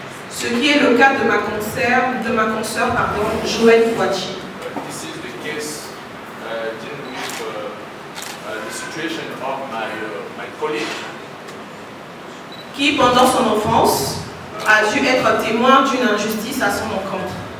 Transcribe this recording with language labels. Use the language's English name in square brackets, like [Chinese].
[French] Ce qui est le cas de ma consoeur, Joëlle Kouachi. [English] This is the case dealing with the situation of my colleague. [French] Qui, pendant son enfance, a dû être témoin d'une injustice à son encontre.